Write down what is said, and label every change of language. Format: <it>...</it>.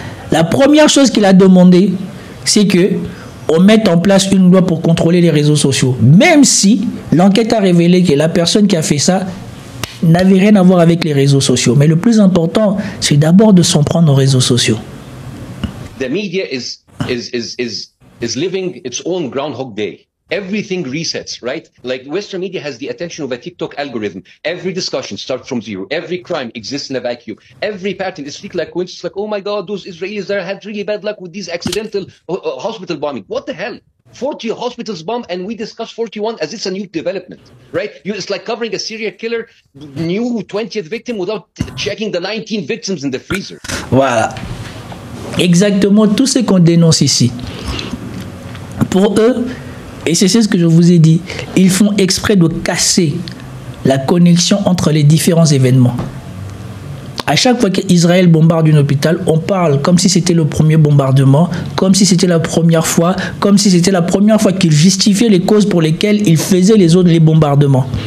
<fr>La première chose qu'il a demandé, c'est que on mette en place une loi pour contrôler les réseaux sociaux. Même si l'enquête a révélé que la personne qui a fait ça n'avait rien à voir avec les réseaux sociaux. Mais le plus important, c'est d'abord de s'en prendre aux réseaux sociaux.</fr> <en>The media is living its own Groundhog Day. Everything resets, right? Like Western media has the attention of a TikTok algorithm. Every discussion starts from zero. Every crime exists in a vacuum. Every pattern is like coincidence. Like, oh my God, those Israelis there had really bad luck with these accidental hospital bombing. What the hell? 40 hospitals bombed and we discuss 41 as it's a new development, right? It's like covering a serial killer, new 20th victim without checking the 19 victims in the freezer.</en> <fr>Voilà. Exactement tout ce qu'on dénonce ici. Pour eux, et c'est ce que je vous ai dit, ils font exprès de casser la connexion entre les différents événements. À chaque fois qu'Israël bombarde un hôpital, on parle comme si c'était le premier bombardement, comme si c'était la première fois, comme si c'était la première fois qu'ils justifiaient les causes pour lesquelles ils faisaient les bombardements.</fr>